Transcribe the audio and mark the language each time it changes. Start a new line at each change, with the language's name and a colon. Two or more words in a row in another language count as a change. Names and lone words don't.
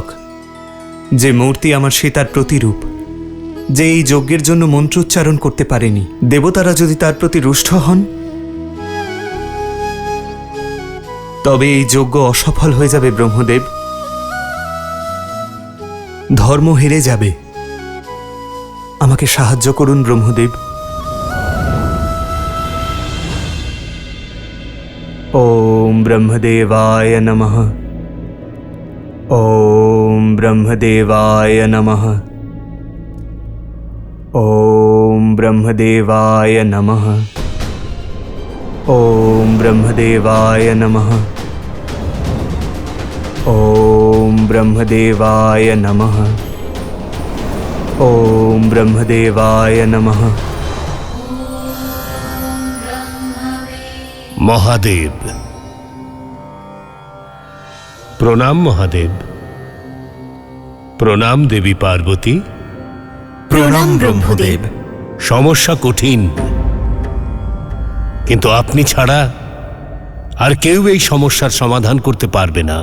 Bangla: যে মূর্তি আমার সীতার প্রতিরূপ, যে এই যজ্ঞের জন্য মন্ত্রোচ্চারণ করতে পারেনি, দেবতারা যদি তার প্রতি রুষ্ট হন, তবে এই যজ্ঞ অসফল হয়ে যাবে ব্রহ্মদেব। ধর্ম হেরে যাবে। আমাকে সাহায্য করুন ব্রহ্মদেব।
Sanskrit: ब्रह्मदेवाय नमः। ॐ ब्रह्मदेवाय नमः। ॐ ब्रह्मदेवाय नमः। ॐ ब्रह्मदेवाय नमः। ॐ ब्रह्मदेवाय नमः। ॐ ब्रह्मदेवाय नमः।
Bangla: মহাদেব। প্রণাম মহাদেব। প্রণাম দেবী পার্বতী। প্রণাম ব্রহ্মদেব। সমস্যা কঠিন, কিন্তু আপনি ছাড়া আর কেউ এই সমস্যার সমাধান করতে পারবে না।